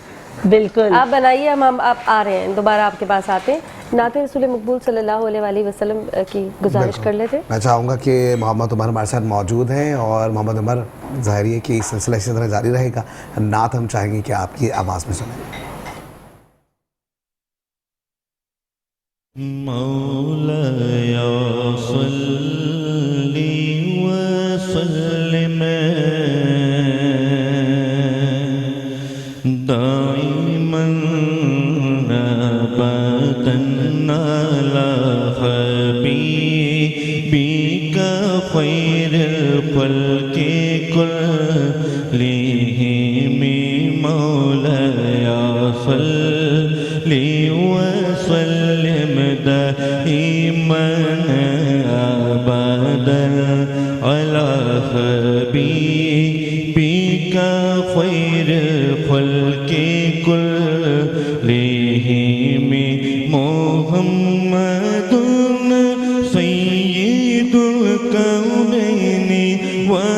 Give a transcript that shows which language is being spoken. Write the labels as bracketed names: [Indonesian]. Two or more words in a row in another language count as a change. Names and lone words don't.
[Urdu] बिल्कुल, آپ بنائیے، ہم آپ آ رہے ہیں، دوبارہ آپ کے پاس آتے ہیں۔ نعت رسول مقبول [Arabic] صلى الله عليه وسلم [Urdu] کی گزارش کر لیتے. میں چاہوں گا کہ محمد عمر ہمارے ساتھ موجود ہیں اور محمد عمر، ظاہر ہے کہ اس سلسلہ اسی طرح جاری رہے گا. نعت ہم چاہیں گے کہ آپ کی آواز میں سنیں. [Arabic] مولاي صل وسلم دائما أبدا على حبيبك خير الخلق كلهم مولاي صل وسلم دائما أبدا على حبيبك خير الخلق كلهم محمد سيد الكونين و